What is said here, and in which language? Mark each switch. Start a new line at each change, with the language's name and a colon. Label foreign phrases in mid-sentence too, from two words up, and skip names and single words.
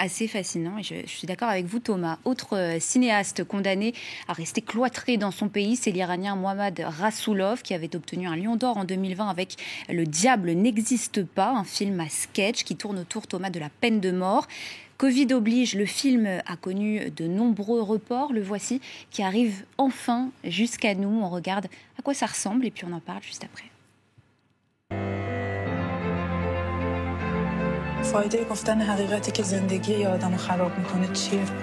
French: Assez fascinant, et je suis d'accord avec vous, Thomas. Autre cinéaste condamné à rester cloîtré dans son pays, c'est l'Iranien Mohammad Rasoulov, qui avait obtenu un Lion d'Or en 2020 avec Le diable n'existe pas, un film à sketch qui tourne autour, Thomas, de la peine de mort. Covid oblige, le film a connu de nombreux reports. Le voici qui arrive enfin jusqu'à nous. On regarde à quoi ça ressemble et puis on en parle juste après.
Persian: فایده گفتن حقیقتی که زندگی یه آدمو خراب میکنه چیه؟